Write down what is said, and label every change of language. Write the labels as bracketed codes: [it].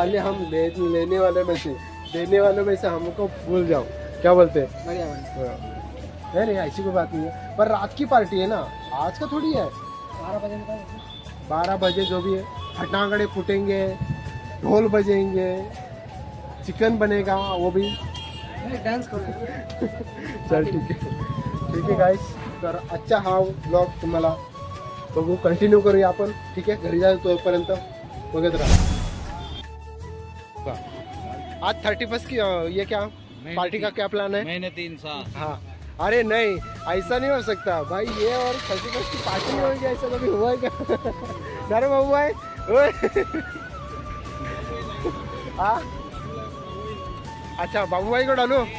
[hi] खाली हम लेने वाले में से, देने वालों में से हमको भूल जाओ, क्या बोलते हैं? बढ़िया नहीं ऐसी कोई बात नहीं है, पर रात की पार्टी है ना, आज का थोड़ी है। 12 बजे 12 बजे जो भी है, फटाकड़े फूटेंगे, ढोल बजेंगे, चिकन बनेगा वो भी। [mr] डान्स करू। चल ठीक आहे गाईस, तर आजचा हा ब्लॉग तुम्हाला बघू कंटिन्यू करूया आपण, ठीक आहे? घरी जाऊ तोपर्यंत बघत राहा। [hi] आज 31 की ये क्या पार्टी का क्या प्लान है? मेहनती इंसान। हाँ अरे नहीं ऐसा नहीं हो सकता भाई, ये और 31 की पार्टी होगी ऐसा कभी हुआ है क्या? अरे बाबू भाई हाँ अच्छा बाबू भाई को डालू।